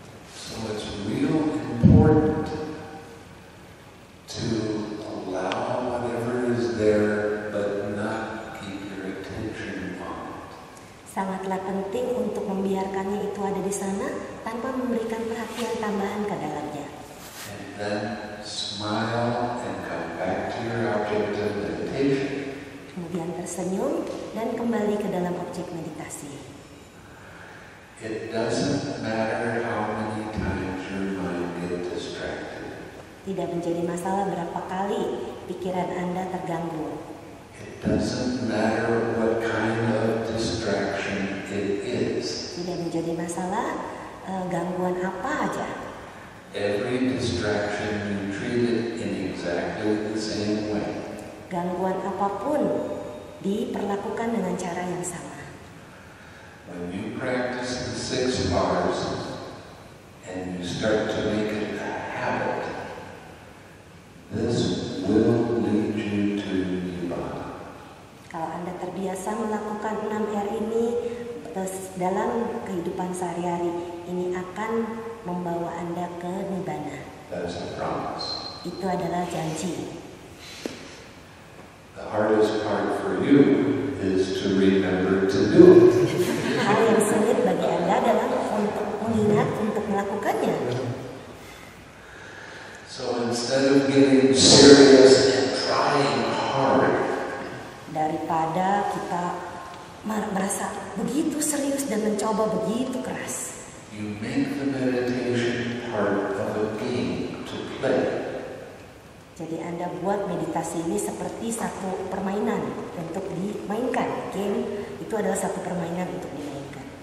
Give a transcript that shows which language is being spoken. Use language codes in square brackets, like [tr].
[en] So it's real important to allow whatever is there, but not keep your attention on it. [id] Sangatlah penting untuk membiarkannya itu ada di sana tanpa memberikan perhatian tambahan ke dalamnya. [en] And then smile and come back to your object of meditation. [id] tersenyum, dan kembali ke dalam objek meditasi. [en] It doesn't matter how many times your mind gets distracted. [id] Tidak menjadi masalah berapa kali pikiran Anda terganggu. [en] It doesn't matter what kind of distraction it is. [id] Tidak menjadi masalah gangguan apa aja. [en] Every distraction you treat it in exactly the same way. [id] Gangguan apapun diperlakukan dengan cara yang sama. [en] When you practice the 6 R's and you start to make it a habit, this will lead you to Nibbana. [id] Kalau Anda terbiasa melakukan 6R ini dalam kehidupan sehari-hari, ini akan membawa Anda ke Nibbana. [en] That's a promise. [id] Itu adalah janji. [en] The hardest part for you is to remember to do it. [id] Hal yang sulit bagi Anda adalah untuk mengingat untuk melakukannya. [en] So instead of getting serious and trying hard, [id] daripada kita merasa begitu serius dan mencoba begitu keras, [en] you make the meditation part of a game to play. [id] Jadi Anda buat meditasi ini seperti satu permainan untuk dimainkan. Game itu adalah satu permainan untuk dimainkan.